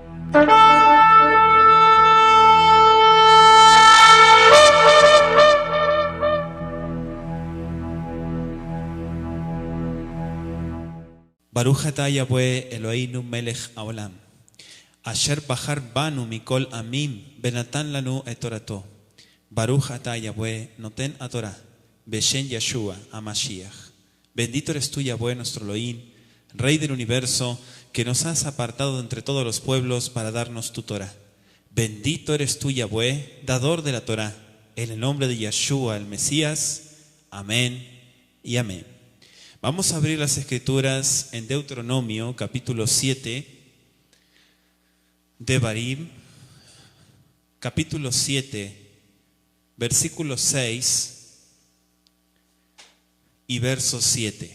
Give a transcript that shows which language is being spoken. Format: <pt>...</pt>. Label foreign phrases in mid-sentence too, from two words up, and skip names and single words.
<he>ברוך אתה יהוה אלוהינו מלך העולם, אשר בחר בנו מכל עמים ונתן לנו את תורתו. ברוך אתה יהוה נותן התורה, בשם ישוע המשיח.</he> <es>Bendito eres tú, Yahweh, nuestro Elohim, Rey del universo, que nos has apartado de entre todos los pueblos para darnos tu Torah. Bendito eres tú, Yahweh, dador de la Torah, en el nombre de Yeshua, el Mesías. Amén y amén. Vamos a abrir las Escrituras en Deuteronomio, capítulo 7, Devarim, capítulo 7, versículo 6 y verso 7.</es>